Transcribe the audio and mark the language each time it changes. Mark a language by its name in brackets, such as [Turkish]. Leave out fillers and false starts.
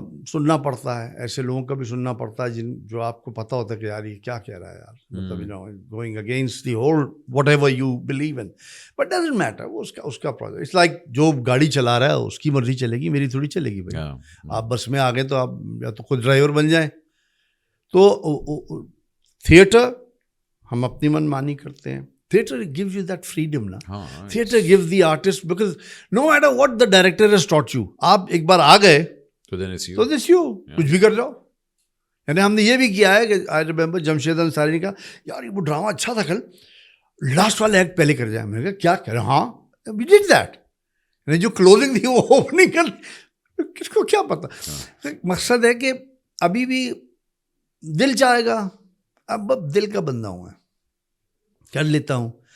[Urdu] سننا پڑتا ہے, ایسے لوگوں کا بھی سننا پڑتا ہے جو آپ کو پتہ ہوتا ہے کہ یار یہ کیا کہہ رہا ہے یار, مطلب [English] going against the whole whatever you believe in, but doesn't matter, [Urdu] وہ اس کا پروجیکٹ. [English] it's like [Urdu] جو گاڑی چلا رہا ہے اس کی مرضی چلے گی, میری تھوڑی چلے گی بھائی. آپ بس میں آ گئے تو آپ یا تو خود ڈرائیور بن جائیں. تو تھیٹر ہم اپنی من مانی کرتے ہیں. [English] Theatre gives you that freedom نا. Theatre gives the artist, because no matter what the director has taught you, [Urdu] آپ ایک بار آ گئے تو [English] this you [Urdu] کچھ بھی کر جاؤ. یعنی ہم نے یہ بھی کیا ہے کہ [English] I remember [Urdu] جمشید انصاری نے کہا یار وہ ڈرامہ اچھا تھا کل, لاسٹ والا ایکٹ پہلے کر جائے. میں نے کہا کیا کریں, ہاں [English] we did that. [Urdu] یعنی جو کلوزنگ تھی وہ اوپننگ کر, کس کو کیا پتا. مقصد ہے کہ ابھی بھی دل چاہے گا, اب دل کا بندہ ہوں میں, کر لیتا ہوں.